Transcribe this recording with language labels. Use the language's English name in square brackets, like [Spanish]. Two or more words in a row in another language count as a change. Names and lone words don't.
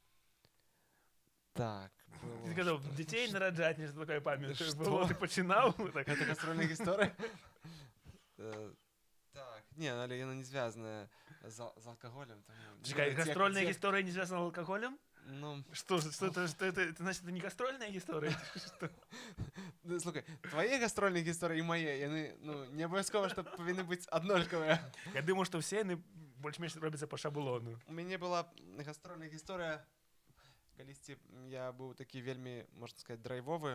[Belarusian] Так. Ты казаў, дзяцей нараджаць, нешта такое памятаеш. Было, ты пачынаў? Гэта гастрольная гісторыя? Так, не, але яна не звязаная з алкаголем. Чекай, гастрольная гісторыя не звязана з алкаголем? Ну... [Russian] Что это, значит, это не гастрольная гісторыя? [Belarusian] Слухай, твае гастрольныя гісторыі і мае, яны, не абавязкова, што павінны быць аднолькавыя. Я думаю, што ўсе яны больш-менш робяцца па шаблону. У мяне была гастрольная гісторыя, калісьці я быў такі вельмі, можна сказаць, драйвовы.